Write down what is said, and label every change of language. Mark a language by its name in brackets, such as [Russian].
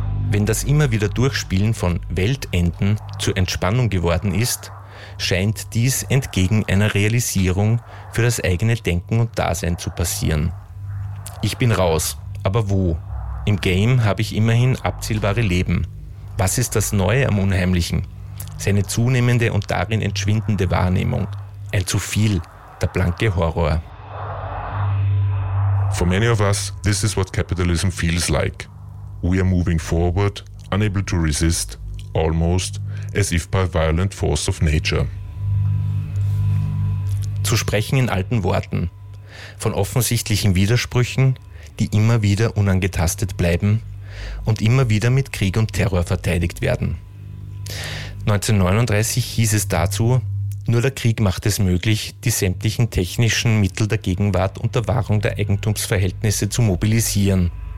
[German] Wenn das immer wieder Durchspielen von Weltenden zur Entspannung geworden ist, scheint dies entgegen einer Realisierung für das eigene Denken und Dasein zu passieren. Ich bin raus, aber wo? Im Game habe ich immerhin abzielbare Leben. Was ist das Neue am Unheimlichen? Seine zunehmende und darin entschwindende Wahrnehmung. Ein zu viel, der blanke Horror. [English] For many of us, this is what capitalism feels like. We are moving forward, unable to resist, almost as if by violent force of nature. [German] Zu sprechen in alten Worten, von offensichtlichen Widersprüchen, die immer wieder unangetastet bleiben und immer wieder mit Krieg und Terror verteidigt werden. 1939 hieß es dazu, nur der Krieg macht es möglich, die sämtlichen technischen Mittel der Gegenwart unter Wahrung der Eigentumsverhältnisse zu mobilisieren.